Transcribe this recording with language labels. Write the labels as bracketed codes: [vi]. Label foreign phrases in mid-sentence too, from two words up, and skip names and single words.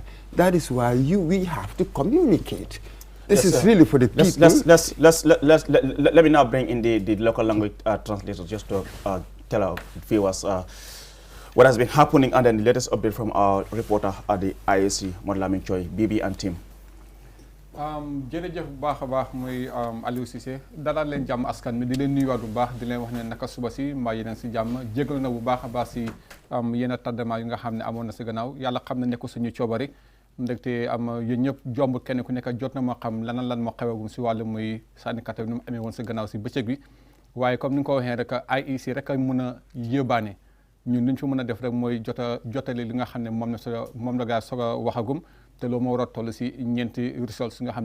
[en] That is why we have to communicate. This is really for the people. Let me now bring in the local language translator just to tell our viewers what has been happening and then the latest update from our reporter at the IAC, Modlamin Choi, Bibi and team. [wo] jërëjëf bu baax a baax muy Aliou Cissé dalal leen jàmm askan mi di leen nuyuwaat bu baax di leen wax ne naka suba si mbaa yéen si jàmm jégalu na bu baax a baax si yenn tardement yi nga xam ne amoon na si gannaaw yàlla xam ne nekku suñu coobari ndegte yéen ñëpp jomb kenn ku nekk jot na moo xam lan moo xewagum si wàllu muy sànnikata bi ni mu amee woon si gannaaw si bëccëg bi waaye comme ni nga ko waxee rek IEC rek a mën a yóbbaane ñun li ñu fi mën a def rek mooy jotali li nga xam ne moom la gaa soog a waxagum te loolu moo war a toll si ñeenti results nga xam